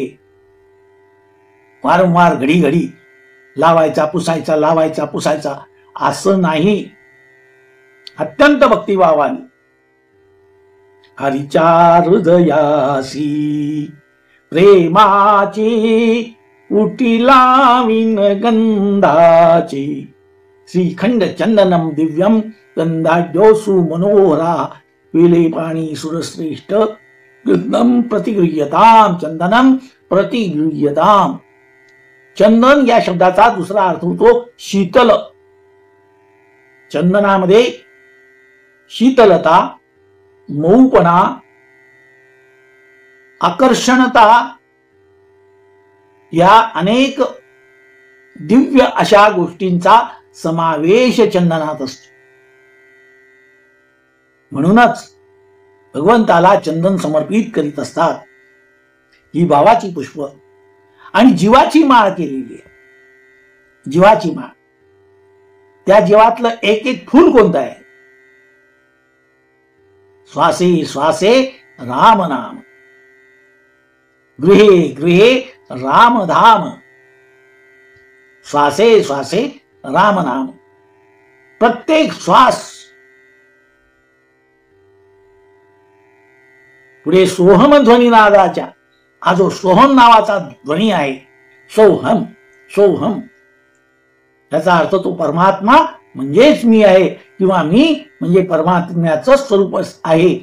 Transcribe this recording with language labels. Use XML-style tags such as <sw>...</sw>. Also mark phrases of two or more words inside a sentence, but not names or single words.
<mr>वारंवार घडी घडी लावायचा पुसायचा, लावायचा पुसायचा असं नाही. अत्यंत भक्तिभावाने हरीच्या हृदयासी प्रेमाची उटी लाविन गंधाची</mr> <sa>श्रीखंड चंदनम दिव्यम गंधाढ्योसु मनोहरा विले पाणी सुरश्रेष्ठ कृत्नम प्रतिगृह्यताम चंदनम प्रतिगृह्यताम.</sa> <mr>चंदन या शब्दाचा दुसरा अर्थ होतो शीतल. चंदनामध्ये शीतलता, मऊपणा, आकर्षणता या अनेक दिव्य अशा गोष्टींचा समावेश चंदनात असतो. म्हणूनच भगवंताला चंदन समर्पित करीत असतात. ही भावाची पुष्प आणि जीवाची माळ केलेली आहे. जीवाची माळ, त्या जीवातलं एक एक फूल कोणतं आहे?</mr> <sa>श्वासे श्वासे राम नाम, गृहे गृहे रामधाम. श्वासे श्वासे राम नाम.</sa> <mr>प्रत्येक श्वास पुढे सोहम ध्वनी नादाच्या, हा जो सोहम नावाचा ध्वनी आहे, सोहम सोहम, त्याचा अर्थ तो परमात्मा म्हणजेच मी आहे किंवा मी म्हणजे परमात्म्याचं स्वरूप आहे.</mr>